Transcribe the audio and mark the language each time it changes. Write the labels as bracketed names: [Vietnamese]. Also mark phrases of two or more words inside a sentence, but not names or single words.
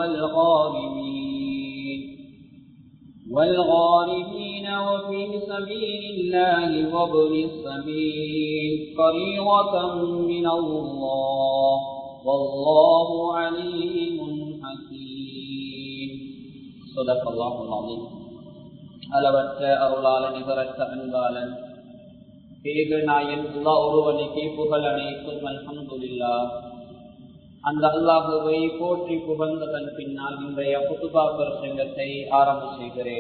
[Arabic] والغارمين وفي سبيل الله وابن السبيل فريضة من الله والله عليم حكيم صدق الله العظيم [Tamil] அளவற்ற அருளாளன் நிகரற்ற அன்பாளன் நாயன் அல்லாஹ் ஒருவனுக்கே புகழ் அனைத்தும் [Arabic] அல்ஹம்துலில்லாஹ். [Tamil] அந்த அல்லாஹுவை போற்றி புகழ்ந்ததன் பின்னால் இன்றைய குதுபா பிரசங்கத்தை ஆரம்ப செய்கிறேன்.